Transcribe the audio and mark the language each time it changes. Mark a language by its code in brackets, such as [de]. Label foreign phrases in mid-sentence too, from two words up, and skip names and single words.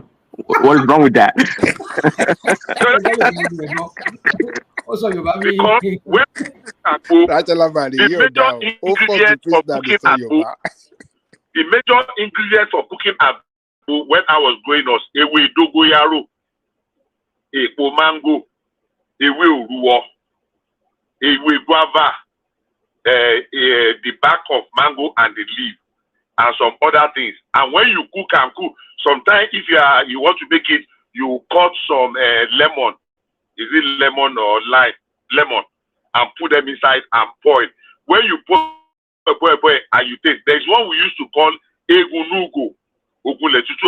[en] What is wrong with that? Also, the major ingredient for cooking agbo when I was growing up, [yo] ewe dogoyaro, epo mango, ewe uruwo, ewe guava, [en] the back of mango and the leaf, and some other things. And when you cook, sometimes if you want to make it, you cut some lemon. Is it lemon or lime? Lemon. and put them inside and boil. When you boil and you taste, there's one we used to call [yo] egunugo, ogunletutu.